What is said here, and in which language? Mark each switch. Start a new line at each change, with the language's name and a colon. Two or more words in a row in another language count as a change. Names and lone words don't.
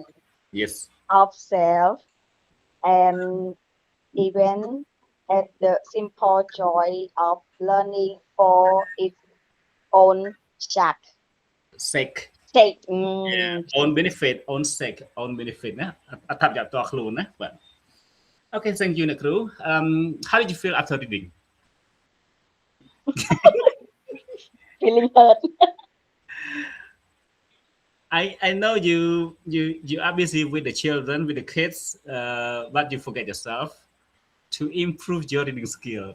English: Yes. of self and even at the simple joy of learning for its own sake. Sake. Sake. Own benefit. Own sake. Own benefit
Khmer: ណាអត្ថប្រយោជន៍ផ្ទាល់ខ្លួនណាបាទ
English: Okay, thank you
Khmer: អ្នកគ្រូ
English: how did you feel after reading? Feeling hurt. I know you are busy with the children, with the kids, but you forget yourself to improve your reading skill.